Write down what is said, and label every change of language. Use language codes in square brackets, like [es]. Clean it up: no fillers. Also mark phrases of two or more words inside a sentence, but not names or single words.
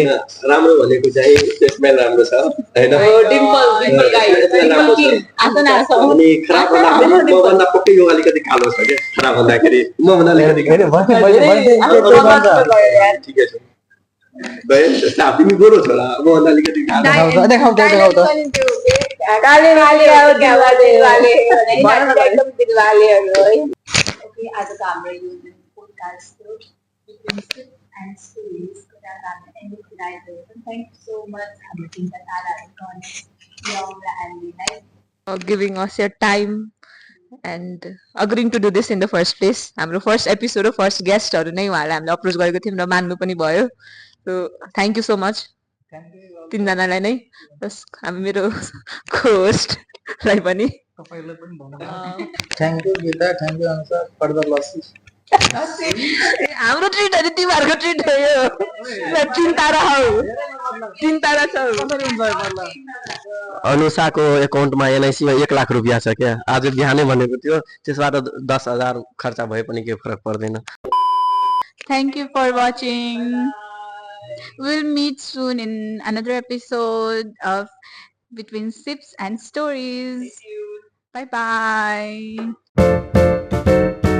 [ne] राम्रो भनेको चाहिँ स्मेल राम्रो छ हैन अनि खराब भन्दा पक्कै यो अलिकति कालो छ क्या खराब भन्दाखेरि म भन्दा अलिकति ठिकै छ गए तिमी गोरो छ होला म भन्दा अलिकति देखाउ त [hi] काले वाले और क्या वाले वाले एकदम दिल वाले [ne] ओके आजको हाम्रो यो पोडकास्ट [en] and stories and thank you so much giving us your time and agreeing to do this in the first place [ne] हाम्रो [en] first episode [ne] हो फर्स्ट गेस्टहरु नै उहाँलाई हामीले अप्रोच गरेको थियौँ र मान्नु पनि भयो [en] so thank you so much [ne] तीनजनालाई नै बस हामी मेरो को-होस्टलाई पनि तपाईलाई पनि भन्नु [en] thank you [ne] गीता [en] thank you [ne] अनुसार [en] for the lassis [ne] हाम्रो ट्रिट हो तिमीहरुको ट्रिट हो यो तीन तारा हो तीन तारा छ अनुसाको एकाउन्टमा एनआईसीमा 1 लाख रुपैयाँ छ क्या आज बिहानै भनेको थियो त्यसबाट 10,000 खर्च भए पनि केही फरक पर्दैन [en] Thank you for watching. We'll meet soon in another episode of Between Sips and Stories. Bye bye.